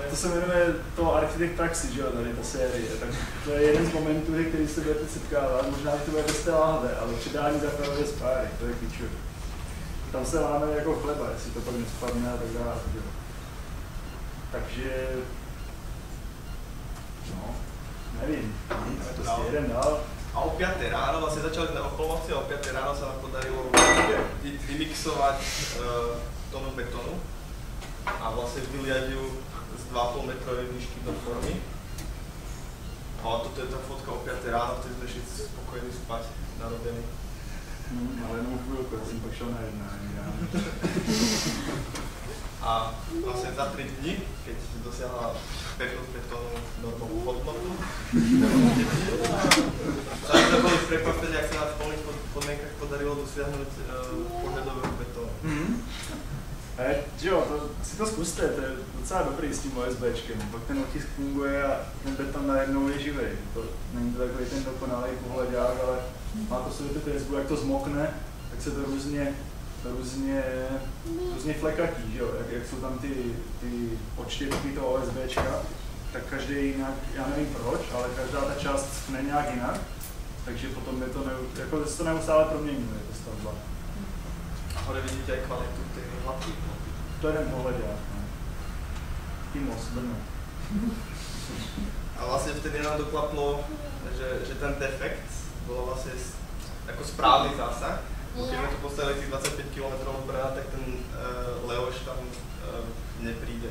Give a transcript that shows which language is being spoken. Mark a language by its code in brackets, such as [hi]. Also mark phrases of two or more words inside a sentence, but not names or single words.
[cs] To se jmenuje to Architekt praxi, že jo, tady ta série. Tak to je jeden z momentů, který se budete setkávat, možná to bude bez té láhve, ale předání základové špáry, to je klíčové. Tam se láme jako chleba, jestli to pak nespadne a tak dále. Takže, no, nevím, nic, prostě jeden dál. [sk] A o 5 ráno, vlastne začali sme o polnoci a o 5 ráno sa nám podarilo vymixovať tonu betonu a vlastne vyliať ju z 2,5 metrovej výšky do formy. A toto je tá fotka o 5 ráno, vtedy sme všetci spokojní spať narobení. [cs] Ale jenom [sk] chvíľku, ja som [cs] pak šel na jednání. [sk] A vlastne za 3 dní, keď dosiahla pevnosť betónu normovú hodnotu, tak sme boli prekvapení, ak sa nám v plných podmienkach podarilo dosiahnuť požadového betónu. [cs] Jo, si to zkuste, to je docela dobrý s tím OSBčkem, pak ten otisk funguje a ten beton najednou je živej. Není to takový ten dokonalý pohledák, ale má to svou tu jak to zmokne, tak se to různě flekatí, že jo? Jak jsou tam ty odštěpky toho OSBčka, tak každý jinak, já nevím proč, ale každá ta část schne nějak jinak, takže potom je to, jako se to neustále proměňuje, ta stavba. [sk] A hore vidíte aj kvalitu tej hladky. [cs] To je ten pohledák, no. Timos, Brno. [sk] A vlastne vtedy nám doklaplo, že ten defekt bol vlastne ako správny zásah. Keď sme tu postavili tých 25 km od Brna, tak ten Leoš tam nepríde.